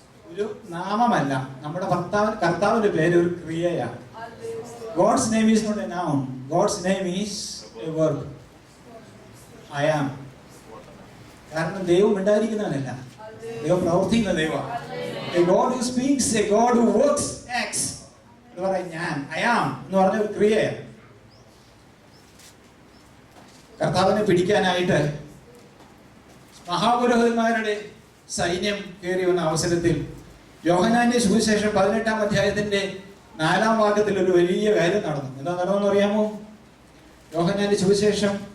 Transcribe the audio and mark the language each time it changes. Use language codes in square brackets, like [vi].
[ml] ഒരു നാമമല്ല. നമ്മുടെ കർത്താവിന്റെ പേര് ഒരു ക്രിയയാണ്. [en] God's name is not a noun. God's name is a verb. I am. [ml] കാരണം ദൈവം ഉണ്ടായിരിക്കുന്നവനല്ല, ദൈവം പ്രവർത്തിക്കുന്ന ദൈവമാണ്. [en] A God who speaks, a God who works, acts. [ml] എന്ന് പറയാം ഞാൻ, [en] I am [ml] എന്ന് പറഞ്ഞ ഒരു ക്രിയയാണ്. കർത്താവിനെ പിടിക്കാനായിട്ട് മഹാപുരോഹിതന്മാരുടെ സൈന്യം കയറി വന്ന അവസരത്തിൽ യോഹന്നാന്റെ സുവിശേഷം 18-ാം അധ്യായത്തിന്റെ 4-ാം വാക്യത്തിൽ ഒരു വലിയ കാര്യം നടന്നു. എന്താ നടന്നെന്ന് അറിയാമോ? യോഹന്നാന്റെ സുവിശേഷം